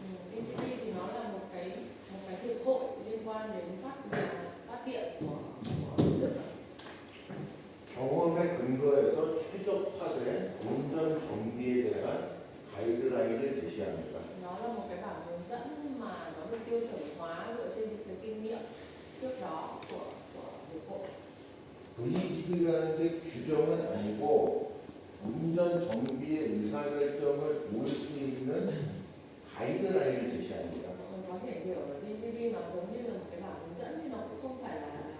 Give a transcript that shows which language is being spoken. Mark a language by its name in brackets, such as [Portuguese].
[Vietnamese] VGB thì nó là một cái hiệp hội liên quan đến phát điện của Đức. [Korean] 경험에 근거해서 최적화된 운전 정비에 대한 가이드라인을 제시합니다. [Vietnamese] Nó là một cái bản hướng dẫn mà nó được tiêu chuẩn hóa dựa trên những cái kinh nghiệm trước đó của hiệp hội. [Korean] VGB라는 게 규정은 아니고 운전 정비의 의사결정을 도울 수 있는 가이드라인을 제시합니다. [Vietnamese] Mình có thể hiểu là VGB nó giống như là một cái bản hướng dẫn nhưng nó cũng không phải là